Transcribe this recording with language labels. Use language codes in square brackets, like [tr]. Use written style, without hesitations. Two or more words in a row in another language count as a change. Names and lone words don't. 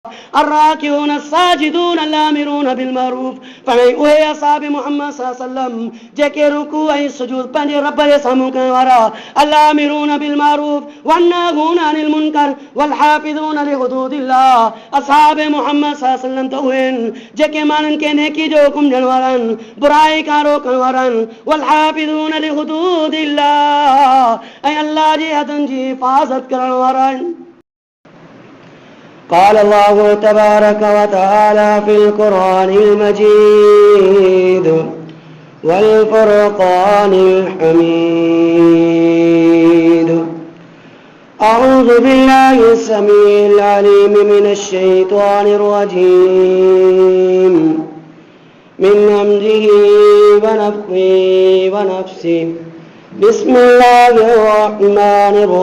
[ar] الراكعون الساجدون الآمرون بالمعروف [sd] फरमाई उहे असहाब मोहम्मद [ar] صلى الله عليه وسلم [sd] जेके रुकू ऐं सुजूद पंहिंजे रब जे साम्हूं करण वारा [ar] الآمرون بالمعروف والناهون عن المنكر والحافظون لحدود الله [sd] असहाब मोहम्मद [ar] صلى الله عليه وسلم [sd] तो उहे जेके माण्हुनि खे नेकी जो हुकुम ॾियण वारा आहिनि बुराई खां रोकण वारा आहिनि [ar] والحافظون لحدود الله [sd] ऐं अल्लाह जी हदुनि जी हिफ़ाज़त करण वारा आहिनि। [ar] قال الله تبارك وتعالى في القرآن المجيد والفرقان الحميد أعوذ بالله السميع العليم من الشيطان الرجيم من همزه ونفخه ونفسه بسم الله الرحمن